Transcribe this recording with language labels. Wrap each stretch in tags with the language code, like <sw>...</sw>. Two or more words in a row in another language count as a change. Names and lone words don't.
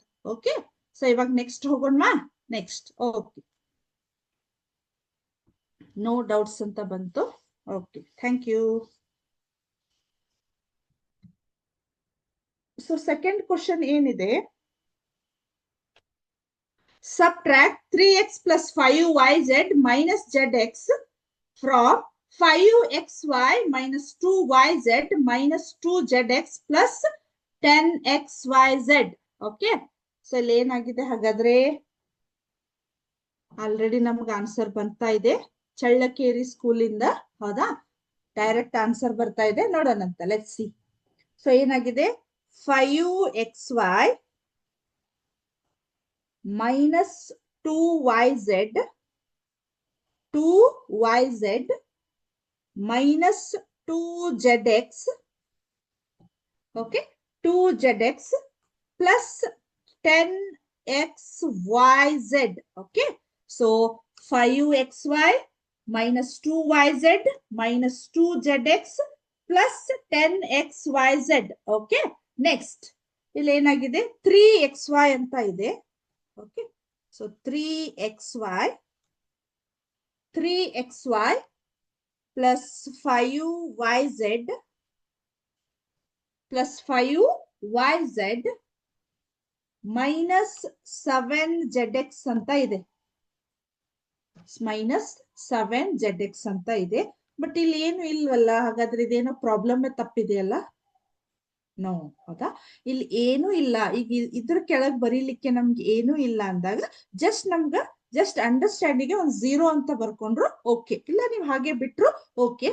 <en>okay, so</en> <kn>ಇವಾಗ ನೆಕ್ಸ್ಟ್ ಹೋಗೋಣ.</kn> <en>next okay, no doubts</en> <kn>ಅಂತ ಬಂತು.</kn> <en>okay, thank you. so second question ಏನಿದೆ, subtract 3x + 5yz - zx from 5xy - 2yz - 2zx + 10xyz. okay, so</en> <kn>ಇಲ್ಲಿ ಏನಾಗಿದೆ ಹಾಗಾದ್ರೆ? ಆಲ್ರೆಡಿ ನಮ್ಗೆ ಆನ್ಸರ್ ಬರ್ತಾ ಇದೆ ಚಳ್ಳಕೇರಿ ಸ್ಕೂಲಿಂದ, ಹೌದಾ?</kn> <en>direct answer</en> <kn>ಬರ್ತಾ ಇದೆ, ನೋಡೋಣಂತ.</kn> <en>let's see.</en> <kn>ಸೊ ಏನಾಗಿದೆ?</kn> <en>5xy - 2yz - 2zx, okay, 2zx + 10xyz. okay, so 5xy - 2yz - 2zx + 10xyz. okay, next</en> <kn>ಇಲ್ಲಿ ಏನಾಗಿದೆ? 3xy ಅಂತ ಇದೆ.</kn> <en>okay, so</en> <kn>3xy + 5yz + 7zx ಅಂತ ಇದೆ, -7zx ಅಂತ ಇದೆ. ಬಟ್ ಇಲ್ಲಿ ಏನು ಇಲ್ವಲ್ಲ, ಹಾಗಾದ್ರೆ ಇದೇನೋ ಪ್ರಾಬ್ಲಮ್ ತಪ್ಪಿದೆಯಲ್ಲ? ನೋ, ಹೌದಾ? ಇಲ್ಲಿ ಏನು ಇಲ್ಲ. ಈಗ ಇದ್ರ ಕೆಳಗ್ ಬರೀಲಿಕ್ಕೆ ನಮ್ಗೆ ಏನು ಇಲ್ಲ ಅಂದಾಗ</kn> <en>just understanding</en> <kn>ಒಂದು 0 ಅಂತ ಬರ್ಕೊಂಡ್ರು ಓಕೆ, ಇಲ್ಲ ನೀವು ಹಾಗೆ ಬಿಟ್ರು ಓಕೆ.</kn>